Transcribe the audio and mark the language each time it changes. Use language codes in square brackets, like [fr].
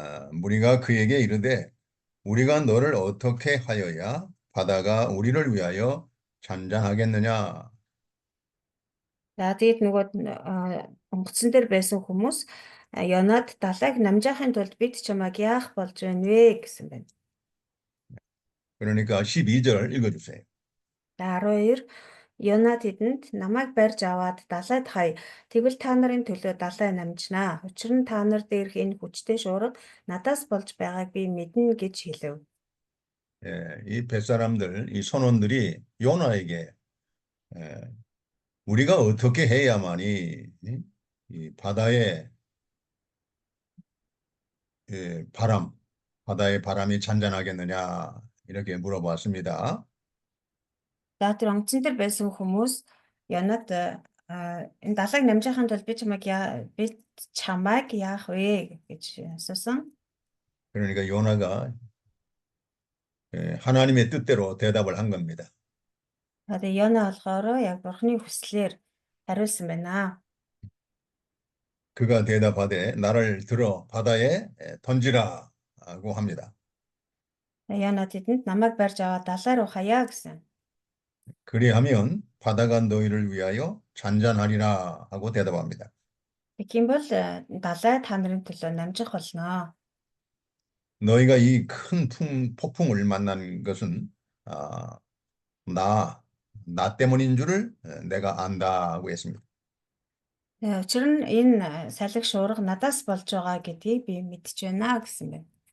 [ko] 무리가 그에게 이르되 우리가 너를 어떻게 하여야 바다가 우리를 위하여 잔잔하겠느냐. [mn] Тэгээд нөгөө онгоцон дээр байсан хүмүүс Ёнад далайг намжаахын тулд бид чамайг яах болж байна вэ гэсэн байна. [ko] 그러니까 12절 읽어주세요. [mn] 12 Ёна тэдэнд намайг барьж аваад далайд хай. Тэгвэл та нарын төлөө далай намжнаа. Учир нь та нар дээрх энэ хүчтэй шуурга надаас болж байгааг би мэднэ гэж хэлв. [ko] 예, 이 뱃사람들, 이 선원들이 요나에게 우리가 어떻게 해야만이 이 바다의 바다의 바람이 잔잔하겠느냐 이렇게 물어봤습니다. [mn] За тэр онгоцон дээр байсан хүмүүс Ёнад энэ далайг намжаахын тулд би чамайг яах вэ гэж асуусан. [ko] 그러니까 요나가 하나님의 뜻대로 대답을 한 겁니다. [mn] Тэгээд Ёна болохоор яг Бурхны хүслээр хариулсан байна. [ko] 그가 대답하되 나를 들어 바다에 던지라고 합니다. [mn] Ёна тэдэнд намайг барьж аваад далай руу хаяа гэсэн. [ko] 그리하면 바다가 너희를 위하여 잔잔하리라 하고 대답합니다. [mn] Тэгхийн бол далай та нарын төлөө намжих болно. [ko] 너희가 이 큰 폭풍을 만난 것은 나 때문인 줄을 내가 안다고 했습니다. [mn] Учир нь энэ салхи шуурга надаас болж байгаа гэдгийг би мэдж байна гэсэн байна.